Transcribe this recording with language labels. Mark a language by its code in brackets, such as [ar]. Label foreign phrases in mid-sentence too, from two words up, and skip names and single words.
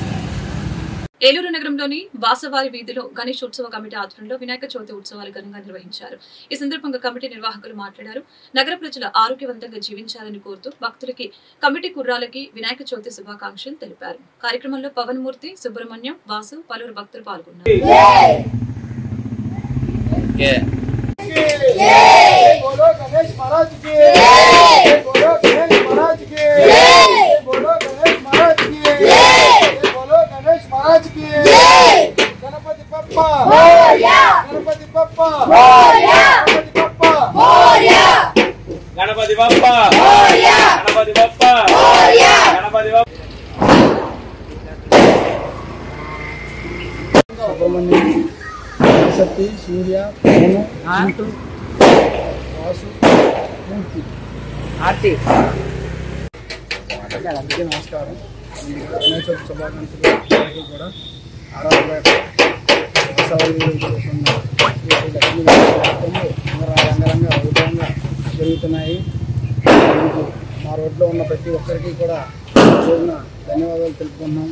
[te] ఏలూరు నగరంలోని వాసవారి వీధిలో గణేశోత్సవ కమిటీ ఆధ్వర్యంలో వినాయక చవితి ఉత్సవాలు ఘనంగా నిర్వహించారు. ఈ సందర్భంగా కమిటీ నిర్వాహకులు మాట్లాడారు. నగర ప్రజలు ఆరోగ్యవంతంగా జీవించాలని కోరుతూ భక్తులకి కమిటీ కుర్రాలకి వినాయక చవితి శుభాకాంక్షలు తెలిపారు. కార్యక్రమంలో పవన్మూర్తి, సుబ్రహ్మణ్యం, వాసు, పలువురు భక్తులు పాల్గొన్నారు. [mr] गणपति बप्पा मोरया, गणपति बप्पा मोरया, गणपति बप्पा मोरया, गणपति बप्पा मोरया, गणपति बप्पा [te] सुब्रह्मण्यम, सती, सूर्य, भानु, अंटू, वासु, मूर्ति, आरती అందరికీ నమస్కారం. వినాయక చవితి శుభాకాంక్షలు. అందరికీ కూడా ఆరాధన రంగరంగా వైభవంగా జరుగుతున్నాయి. మా రోడ్లో ఉన్న ప్రతి ఒక్కరికి కూడా రోజున ధన్యవాదాలు తెలుపుకున్నాం.